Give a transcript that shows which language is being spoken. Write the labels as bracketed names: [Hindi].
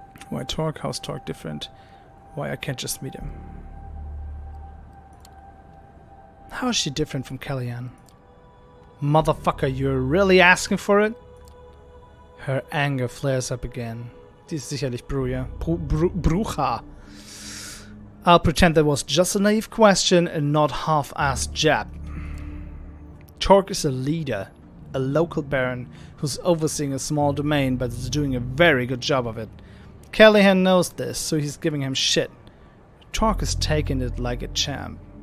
[English] Why Torque? How's Torque different? Why I can't just meet him? How is she different from Kellyanne? Motherfucker, you're really asking for it? Her anger flares up again. [German] Die ist sicherlich Brucha. [English] I'll pretend that was just a naive question and not half-assed jab. Torque is a leader, a local baron who's overseeing a small domain but is doing a very good job of it. Callahan knows this, so he's giving him shit. Torque is taking it like a champ.